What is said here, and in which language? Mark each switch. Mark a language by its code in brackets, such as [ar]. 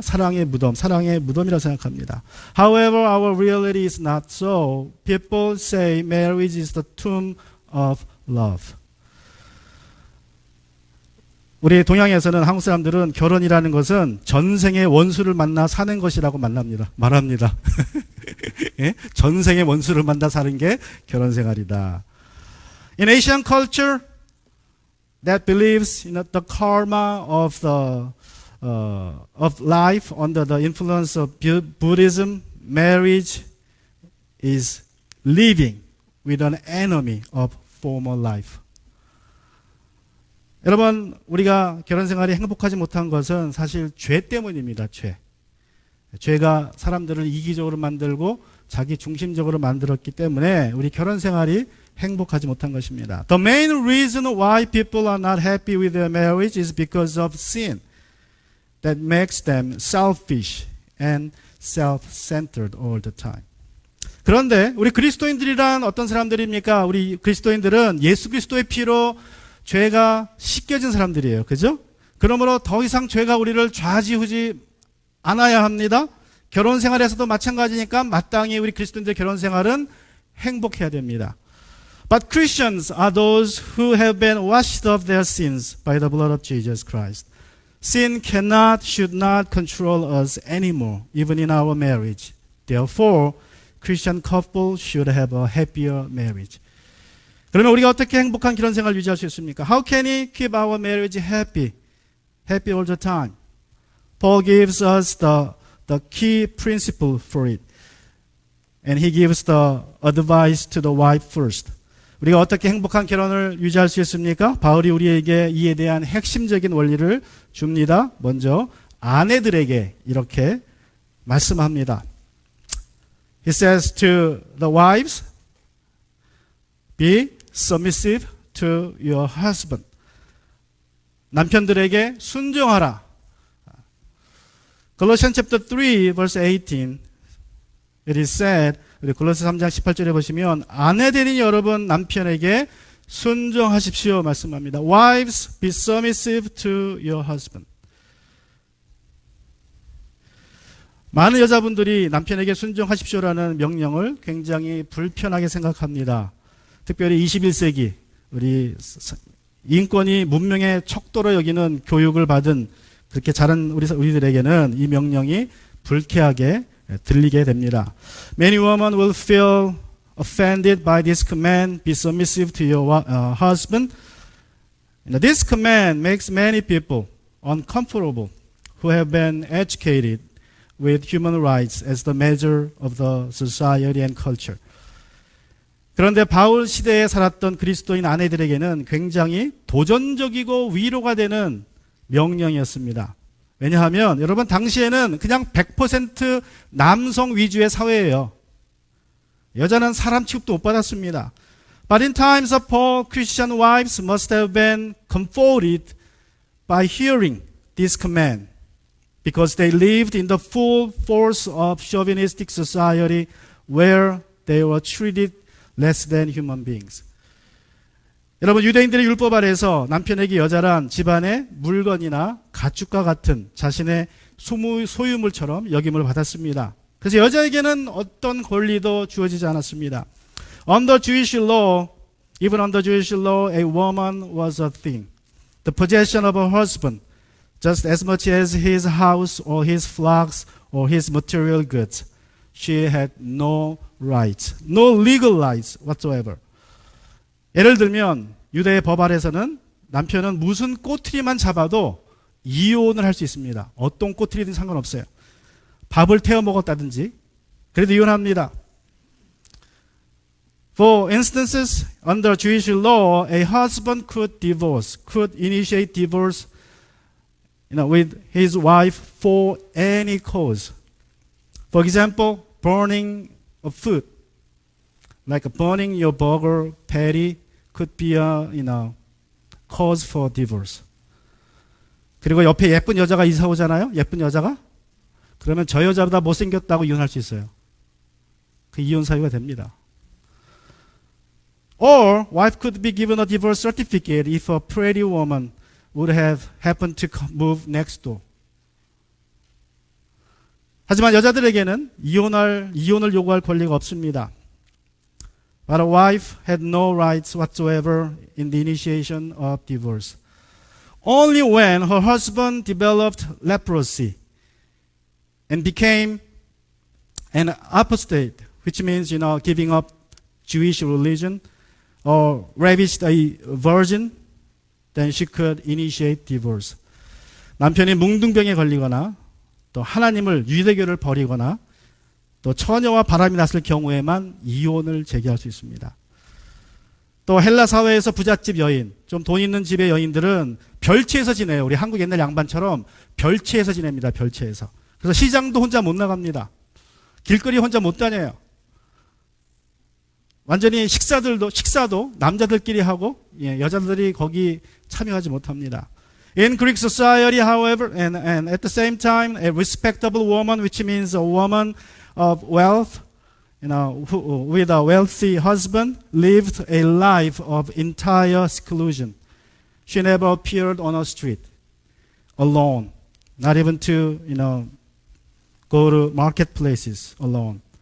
[ko] 사랑의 무덤이라고 생각합니다. [en] However, our reality is not so. People say marriage is the tomb of love. [ko] 우리 동양에서는 한국 사람들은 결혼이라는 것은 전생의 원수를 만나 사는 것이라고 말합니다. 예? 전생의 원수를 만나 사는 게 결혼 생활이다. [en] In Asian culture that believes in the karma of life under the influence of Buddhism, marriage is living with an enemy of former life. [ko] 여러분, 우리가 결혼 생활이 행복하지 못한 것은 사실 죄 때문입니다. 죄가 사람들을 이기적으로 만들고 자기 중심적으로 만들었기 때문에 우리 결혼 생활이 행복하지 못한 것입니다. [en] The main reason why people are not happy with their marriage is because of sin that makes them selfish and self-centered all the time. [ko] 그런데 우리 그리스도인들이란 어떤 사람들입니까? 우리 그리스도인들은 예수 그리스도의 피로 죄가 씻겨진 사람들이에요. 그죠? 그러므로 더 이상 죄가 우리를 좌지우지 않아야 합니다. 결혼 생활에서도 마찬가지니까 마땅히 우리 그리스도인들의 결혼 생활은 행복해야 됩니다. [en] But Christians are those who have been washed of their sins by the blood of Jesus Christ. Sin cannot, should not control us anymore, even in our marriage. Therefore, Christian couple should have a happier marriage. [ko] 그러면 우리가 어떻게 행복한 결혼 생활을 유지할 수 있습니까? [en] How can we keep our marriage happy all the time? Paul gives us the key principle for it. And he gives the advice to the wife first. [ko] 우리가 어떻게 행복한 결혼을 유지할 수 있습니까? 바울이 우리에게 이에 대한 핵심적인 원리를 줍니다. 먼저 아내들에게 이렇게 말씀합니다. [en] He says to the wives, be submissive to your husband. [ko] 남편들에게 순종하라. [en] Colossians chapter 3 verse 18 it is said, [ko] 우리 골로새 3장 18절에 보시면 아내들인 여러분 남편에게 순종하십시오 말씀합니다. [en] Wives, be submissive to your husband. [ko] 많은 여자분들이 남편에게 순종하십시오라는 명령을 굉장히 불편하게 생각합니다. 특별히 21세기 우리 인권이 문명의 척도로 여기는 교육을 받은 그렇게 자란 우리들에게는 이 명령이 불쾌하게 들리게 됩니다. [en] Many women will feel offended by this command, be submissive to your husband. This command makes many people uncomfortable who have been educated with human rights as the measure of the society and culture. [ko] 그런데 바울 시대에 살았던 그리스도인 아내들에게는 굉장히 도전적이고 위로가 되는 명령이었습니다. 왜냐하면 여러분 당시에는 그냥 100% 남성 위주의 사회예요. 여자는 사람 취급도 못 받았습니다. [en] But in times of Paul, Christian wives must have been comforted by hearing this command because they lived in the full force of chauvinistic society where they were treated less than human beings. [ko] 여러분 유대인들의 율법 아래에서 남편에게 여자란 집안의 물건이나 가축과 같은 자신의 소유물처럼 여김을 받았습니다. 그래서 여자에게는 어떤 권리도 주어지지 않았습니다. [en] Under Jewish law, even under Jewish law, a woman was a thing. The possession of her husband, just as much as his house or his flocks or his material goods. She had no rights, no legal rights whatsoever. [ko] 예를 들면 유대의 법 아래서는 남편은 무슨 꼬투리만 잡아도 이혼을 할 수 있습니다. 어떤 꼬투리든 상관없어요. 밥을 태워 먹었다든지 그래도 이혼합니다. [en] For instances, under Jewish law, a husband could initiate divorce, with his wife for any cause. For example, burning of food, like burning your burger patty, could be a cause for divorce. [ko] 그리고 옆에 예쁜 여자가 이사 오잖아요. 예쁜 여자가 그러면 저 여자보다 못생겼다고 이혼할 수 있어요. 그 이혼 사유가 됩니다. [en] Or wife could be given a divorce certificate if a pretty woman would have happened to move next door. [ko] 하지만 여자들에게는 이혼을 요구할 권리가 없습니다. [en] But a wife had no rights whatsoever in the initiation of divorce. only when her husband developed leprosy and became an apostate, which means, giving up Jewish religion, or ravished a virgin, then she could initiate divorce. [ko] 남편이 뭉둥병에 걸리거나 또 하나님을 유대교를 버리거나 또 처녀와 바람이 났을 경우에만 이혼을 제기할 수 있습니다. 또 헬라 사회에서 부잣집 여인, 좀 돈 있는 집의 여인들은 별채에서 지내요. 우리 한국 옛날 양반처럼 별채에서 지냅니다. 별채에서. 그래서 시장도 혼자 못 나갑니다. 길거리 혼자 못 다녀요. 완전히 식사도 남자들끼리 하고 여자들이 거기 참여하지 못합니다. [en] In Greek society, however, and at the same time, a respectable woman, which means a woman of wealth, with a wealthy husband, lived a life of entire seclusion. She never appeared on a street alone, not even to, go to marketplaces alone.